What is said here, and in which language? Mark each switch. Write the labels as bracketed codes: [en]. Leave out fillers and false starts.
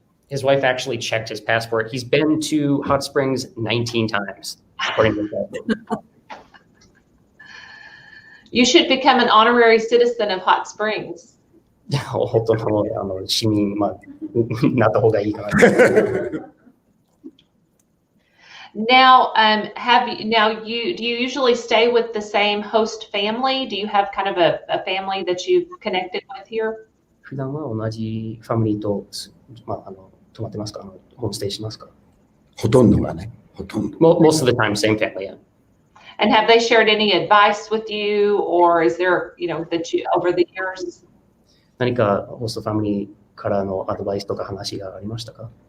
[en] His wife actually checked his passport. He's been to Hot Springs 19 times, according to that. You should become an honorary citizen of Hot Springs. [ja] 本当の市民なった方がいいかな。 [en] Now, do you usually stay with the same host family? Do you have kind of a family that you've connected with here? [ja] 普段は同じファミリーと泊まってますか？ホームステイしますか？ほとんどがね、ほとんど。 [en] Most of the time, same family, yeah. And have they shared any advice with you, or is there, that you over the years? [ja] 何かホストファミリーからのアドバイスとか話がありましたか？